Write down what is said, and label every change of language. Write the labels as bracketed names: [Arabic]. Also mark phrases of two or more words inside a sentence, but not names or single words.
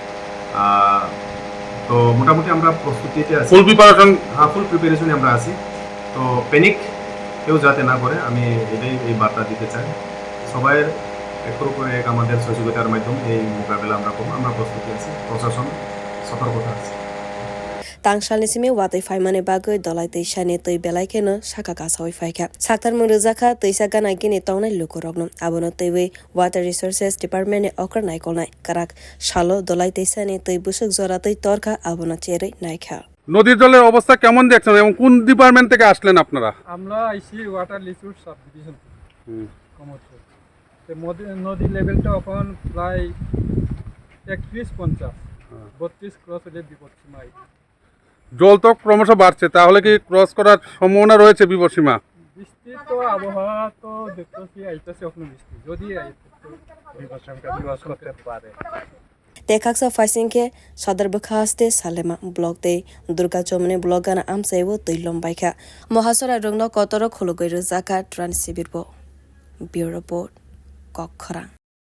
[Bangla] তো মোটামুটি আমরা প্রস্তুতিতে আছি, [English] full preparation [Bangla] আমরা আছি। তো প্যানিক কেউ যাতে না করে আমি এটাই এই বার্তা দিতে চাই। সবাই একর করে এক আমাদের সহযোগিতার মাধ্যমে এই মোকাবেলা আমরা করব। আমরা প্রস্তুতি আছি, প্রশাসন সতর্কতা আছে। [Kok Borok] tang salni simi watui phaimani bagwi dhalai twisa ni twi belai kheno saka kasawai phaikha saktar mungjakha twisa gana gini tongnai lukurokno abono twi [English] water resources department [Kok Borok] ni okra naikolnai karak salo dhalai twisa ni twi busuk jora twi torkha abono cherei naikha [Bangla] নদীর জলের অবস্থা কেমন দেখছেন এবং কোন ডিপার্টমেন্ট থেকে আসলেন আপনারা? আমরা [English] IC water resource sub division [Bangla] কমরপুর। নদী লেভেলটা এখন প্রায় 31-50 32 ক্রস হলে বিপদসীমায়। জল তো ক্রমশ বাড়ছে, তাহলে কি ক্রস করার সম্ভাবনা রয়েছে বিপদসীমা? বৃষ্টি তো আবহাওয়া তো দেখতেছি আইতেছে, এখন বৃষ্টি যদি বিপদসীমাকে ক্রস করতে পারে। [Kok Borok] Tekaksa faisingke sadar bwkhaste salema blog tei durga chomne blog gana amsaibo tui lombaikha mohasora rungno kotoro khulugoi rwjakha tran sibirbo bureau report kokkhara।